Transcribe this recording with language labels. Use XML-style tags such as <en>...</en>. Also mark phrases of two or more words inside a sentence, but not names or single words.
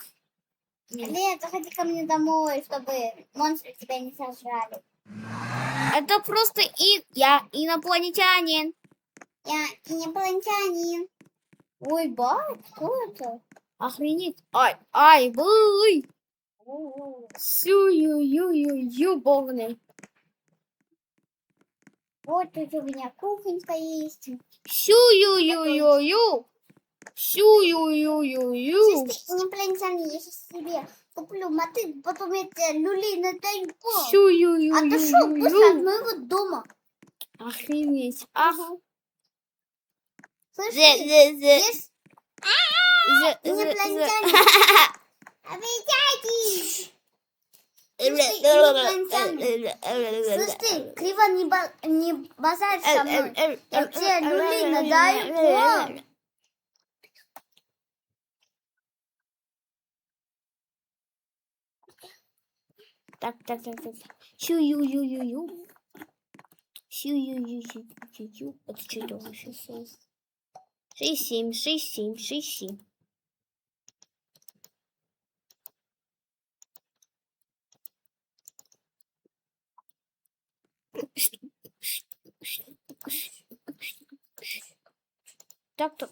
<ru>Нет, заходи ко мне домой, чтобы монстры тебя не сожрали. Это просто я инопланетянин. Я инопланетянин. Ой, бать, кто это? Охренеть. Ай, бой. Сю-ю-ю-ю-ю-богный. Вот тут у меня кухонька есть. Сю-ю-ю-ю-ю. Сю-ю-ю-ю-ю. Слушай, ты инопланетянин, я сейчас себе куплю мотык, потом я тебе люлей надаю. А Сю-ю-ю-ю-ю. ты шо, быстро от моего дома. Охренеть. Ах. Слышь, Зе-зе-зе. есть инопланетянин. Обещайте! Слышь ты, криво не базарь со мной. Я тебе люлей надаю. Так. Сю-ю-ю-ю-ю. Сю-ю-ю-ю-ю-ю. Это что это вообще? 6-7. Так.</ru>